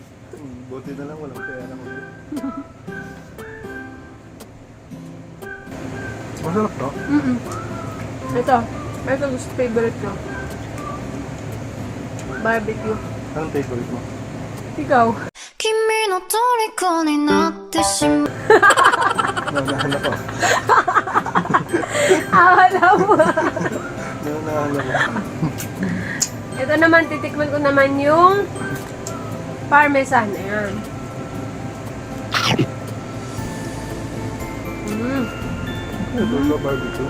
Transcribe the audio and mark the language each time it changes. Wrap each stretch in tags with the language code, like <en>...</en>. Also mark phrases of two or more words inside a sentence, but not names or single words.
<tl>Buti na lang, walang pera. Masarap to? Ito gusto favorite ko. Barbecue. Anong favorite mo? Ikaw.</tl> <ja>君の虜になってしまう</ja> <tl>Nanahanap ko. Wala mo. Nanahanap ko. Ito naman, titikman ko naman yung parmesan. Ayan. Ito sa barbecue.</tl>